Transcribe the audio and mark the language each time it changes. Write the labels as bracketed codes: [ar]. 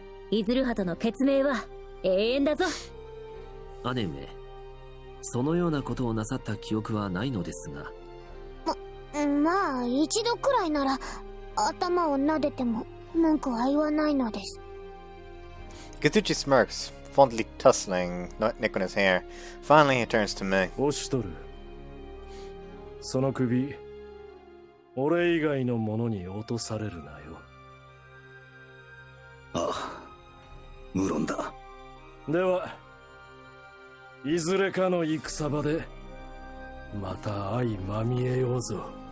[ja] イズルハとの決命は永遠だぞ。姉上、そのようなことをなさった記憶はないのですが。まあ一度くらいなら頭を撫でても文句は言わないのです。 [en] Mikatsuchi smirks, fondly tussling Nick on his hair. Finally, he turns to me. [ja] オシトル、その首俺以外の者に落とされるなよ。ああ、無論だ。では、いずれかの戦場でまた相まみえようぞ。